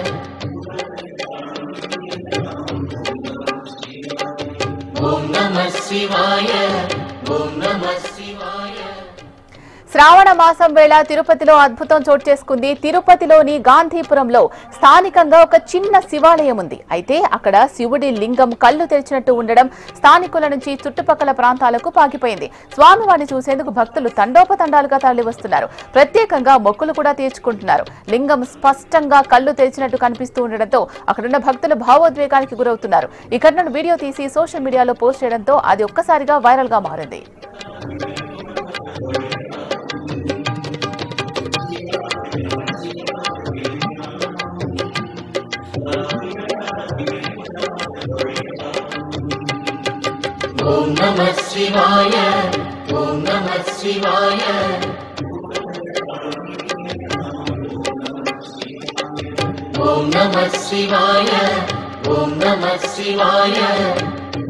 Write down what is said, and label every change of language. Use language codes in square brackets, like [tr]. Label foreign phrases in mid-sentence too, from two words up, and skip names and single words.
[sa] ॐ नमः शिवाय, ॐ नमः शिवाय. [te] శ్రావణ మాసం వేళ తిరుపతిలో అద్భుతం చోటు చేసుకుంది. తిరుపతిలోని గాంధీపురంలో స్థానికంగా ఒక చిన్న శివాలయం ఉంది. అయితే అక్కడ శివుడి లింగం కళ్ళు తెరిచినట్టు ఉండడం స్థానికుల నుంచి చుట్టుపక్కల ప్రాంతాలకు పాకిపోయింది. స్వామివారిని చూసేందుకు భక్తులు తండోపతండాలుగా తరలి వస్తున్నారు. ప్రత్యేకంగా మొక్కులు కూడా తీర్చుకుంటున్నారు. లింగం స్పష్టంగా కళ్ళు తెరిచినట్టు కనిపిస్తూ ఉండడంతో అక్కడున్న భక్తులు భావోద్వేగానికి గురవుతున్నారు. ఈ ఘటనను వీడియో తీసి సోషల్ మీడియాలో పోస్ట్ చేయడంతో అది ఒక్కసారిగా వైరల్ గా మారింది. [sa] ॐ नमः शिवाय, ॐ नमः शिवाय, ॐ नमः शिवाय, ॐ नमः शिवाय.